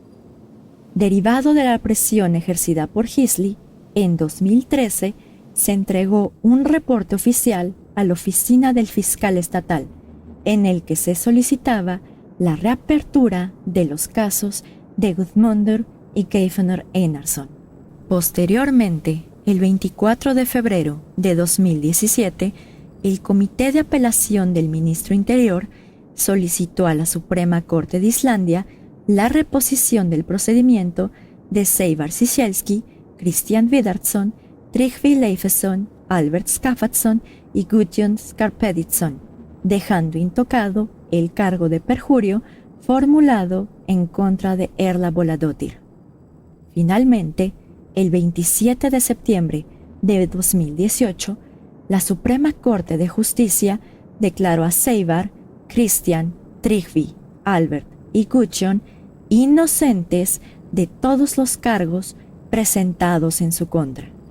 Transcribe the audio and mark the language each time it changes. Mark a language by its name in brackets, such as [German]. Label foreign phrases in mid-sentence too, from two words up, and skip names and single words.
[Spanish] Derivado de la presión ejercida por Gisli, en 2013 se entregó un reporte oficial a la oficina del fiscal estatal, en el que se solicitaba la reapertura de los casos de Guðmundur y Geirfinnur Einarsson. Posteriormente, el 24 de febrero de 2017, el Comité de Apelación del Ministro Interior solicitó a la Suprema Corte de Islandia la reposición del procedimiento de Sævar Ciesielski, Christian Viðarsson, Tryggvi Leifsson, Albert Skaftason y Gudjón Skarphéðinsson, dejando intocado el cargo de perjurio formulado en contra de Erla Bolladóttir. Finalmente, el 27 de septiembre de 2018, la Suprema Corte de Justicia declaró a Sævar, Christian, Tryggvi, Albert y Gudjón inocentes de todos los cargos presentados en su contra.